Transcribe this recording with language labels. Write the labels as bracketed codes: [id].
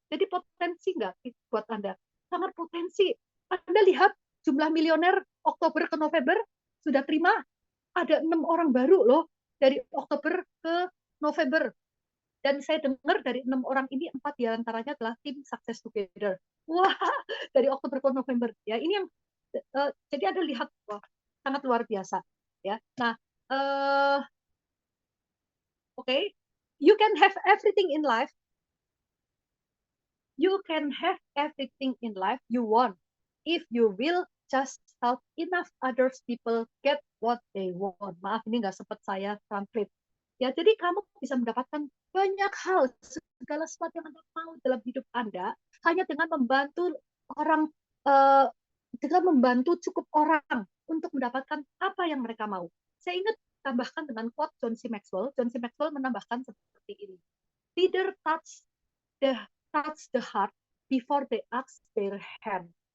[id] Jadi potensi nggak buat Anda? Sangat potensi. Anda lihat jumlah milioner Oktober ke November sudah terima, ada 6 orang baru loh dari Oktober ke November. Dan saya dengar dari 6 orang ini 4 diantaranya adalah tim Success Together. Wah, dari Oktober ke November ya. Ini yang jadi Anda lihat, wah, sangat luar biasa ya. [en] Nah, okay, you can have everything in life. You can have everything in life you want if you will just help enough others people get what they want. [id] Maaf, ini nggak sempat saya translate. Ya, jadi kamu bisa mendapatkan banyak hal, segala sesuatu yang Anda mau dalam hidup Anda, hanya dengan membantu orang, dengan membantu cukup orang untuk mendapatkan apa yang mereka mau. Saya ingat tambahkan dengan quote John C. Maxwell. John C. Maxwell menambahkan seperti ini. [en] Leader touch the heart before they ask their hand.